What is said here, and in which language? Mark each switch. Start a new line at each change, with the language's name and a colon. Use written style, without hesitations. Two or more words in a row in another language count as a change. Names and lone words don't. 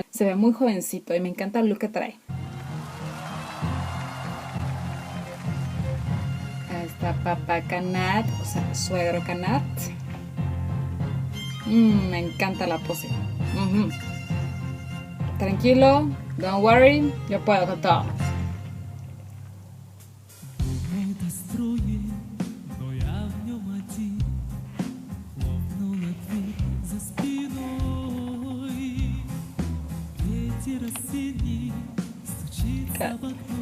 Spanish: Se ve muy jovencito y me encanta el look que trae. Ahí está papá Kanat, o sea, suegro Kanat. Me encanta la pose. Tranquilo,
English: don't worry,
Spanish: yo puedo con todo.
Russian: Это строит, но я в нем один. Хлопнула дверь за спиной. Ветер осенний стучится в окно.